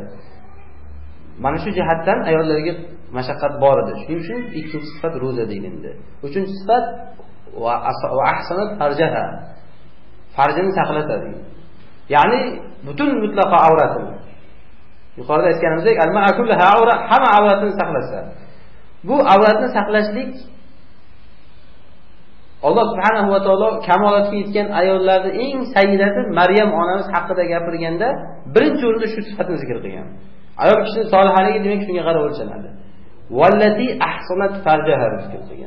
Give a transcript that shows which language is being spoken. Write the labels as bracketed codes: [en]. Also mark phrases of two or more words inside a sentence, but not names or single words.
[uz] Mana shu jihatdan ayollarga mashaqqat bor edi. Shuning uchun ikkinchi sifat ro'za degandi. Uchinchi sifat [ar] وأحصنت فرجها. [uz] Farjini saqlatadi. Ya'ni butun mutlaqo avratini. Yuqorida aytganimizdek, [ar] المرأة كلها عورة, [uz] hamma avratini saqlasa. Bu avratni saqlashlik [ar] الله سبحانه وتعالى [uz] kamolatga yetgan ayollarning eng sayyidasi Maryam onamiz haqida gapirganda birinchi o'rinda shu sifatni zikr qilgan. Ayol kishining solihaligi demak shunga qarab o'lchanadi. [ar] والتي أحصنت فرجها [uz] zikr qilgan.